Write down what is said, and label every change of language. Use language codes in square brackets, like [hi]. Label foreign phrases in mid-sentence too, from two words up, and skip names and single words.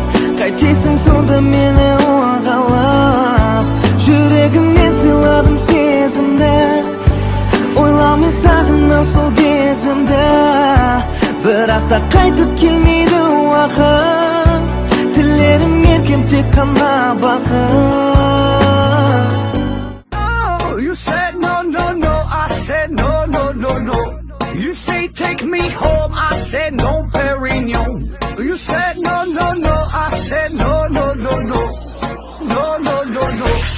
[kk] Қайтесің сонда мені оғалап, жүрегімнен сыйладым сезімді, ойламай сағынам сол кезімді. Бірақ та қайтып келмейді уақыт, тілерім еркем тек қана бақыт. [en] You said no, no, no, I said no, no, no, no. You say take me home, I said no, Perignon. You said no, no, no, I said no, no, no, no. No, no, no, no.